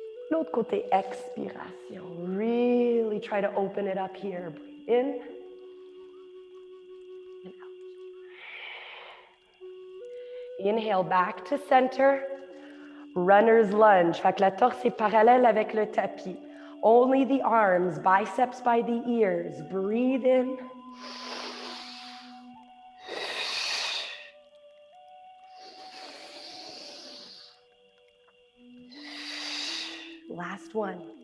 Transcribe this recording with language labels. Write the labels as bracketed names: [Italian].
[French] L'autre côté, expiration. [English] Really try to open it up here. Breathe in and out. Inhale back to center. Runner's lunge. [French] Fait que la torse est parallèle avec le tapis. [English] Only the arms, biceps by the ears. Breathe in. Last one.